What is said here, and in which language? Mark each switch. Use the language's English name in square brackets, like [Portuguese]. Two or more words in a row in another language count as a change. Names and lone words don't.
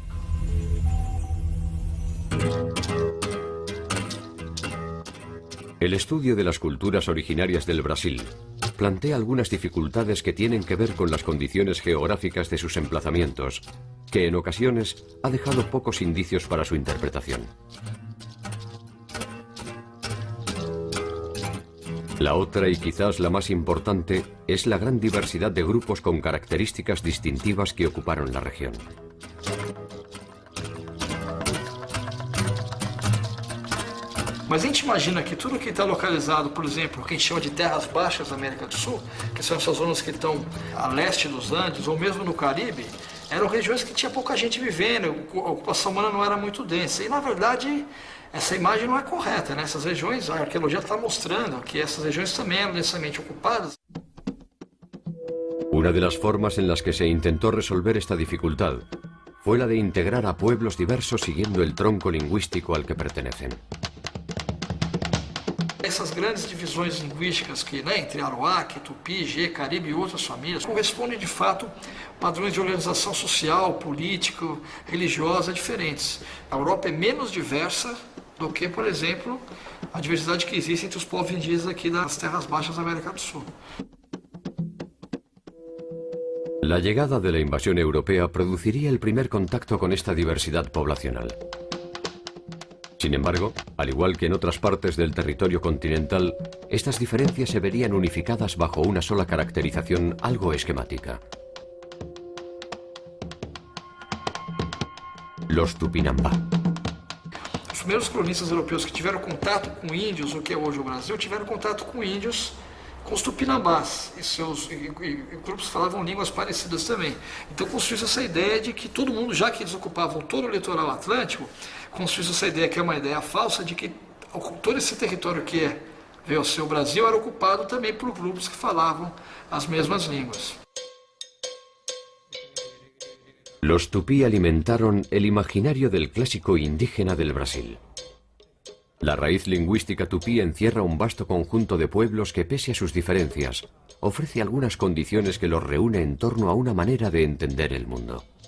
[Spanish] El estudio de las culturas originarias del Brasil plantea algunas dificultades que tienen que ver con las condiciones geográficas de sus emplazamientos, que en ocasiones ha dejado pocos indicios para su interpretación. La otra, y quizás la más importante, es la gran diversidad de grupos con características distintivas que ocuparon la región. [Portuguese] Mas a gente imagina que tudo que está localizado, por exemplo, o que a gente chama de terras baixas da América do Sul, que são essas zonas que estão a leste dos Andes, ou mesmo no Caribe, eram regiões que tinha pouca gente vivendo, a ocupação humana não era muito densa. E, na verdade, essa imagem não é correta, né? Essas regiões, a arqueologia está mostrando que essas regiões também eram densamente ocupadas. [Spanish] Una de las formas en las que se intentó resolver esta dificultad fue la de integrar a pueblos diversos siguiendo el tronco lingüístico al que pertenecen. [Portuguese] A essas grandes divisões linguísticas que, né, entre Arawak, Tupi, Gê, Caribe e outras famílias, correspondem de fato padrões de organização social, política, religiosa diferentes. A Europa é menos diversa do que, por exemplo, a diversidade que existe entre os povos indígenas aqui das terras baixas da América do Sul. [Spanish] La llegada de la invasión europea produciría el primer contacto con esta diversidad poblacional. Sin embargo, al igual que en otras partes del territorio continental, estas diferencias se verían unificadas bajo una sola caracterización algo esquemática. Los Tupinambá. [Portuguese] Os primeiros cronistas europeus que tiveram contato com índios, o que é hoje o Brasil, tiveram contato com índios, com os tupinambás, e grupos falavam línguas parecidas também. Então construiu essa ideia de que todo mundo, já que eles ocupavam todo o litoral atlântico, construiu essa ideia, que é uma ideia falsa, de que todo esse território que veio a ser o Brasil era ocupado também por grupos que falavam as mesmas línguas. [Spanish] Los tupí alimentaron el imaginario del clásico indígena del Brasil. La raíz lingüística tupí encierra un vasto conjunto de pueblos que, pese a sus diferencias, ofrece algunas condiciones que los reúne en torno a una manera de entender el mundo.